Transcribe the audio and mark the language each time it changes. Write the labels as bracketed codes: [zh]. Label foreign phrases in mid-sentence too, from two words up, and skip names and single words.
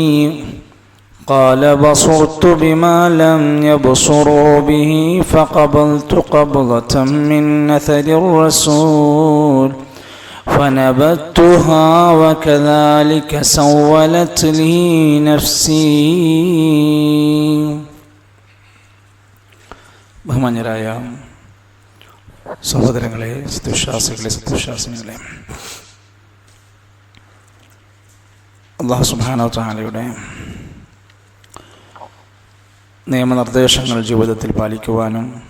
[ar] قال بصرت بما لم يبصروا به فقبلت قبضة من أثر الرسول فنبذتها وكذلك سولت لي نفسي. [ml] ബഹുമാന്യരായ സഹോദരങ്ങളെ, സത്യവിശ്വാസികളെ, [ar] الله سبحانه وتعالى [ml] നിയമനിർദ്ദേശങ്ങൾ ജീവിതത്തിൽ പാലിക്കുവാനും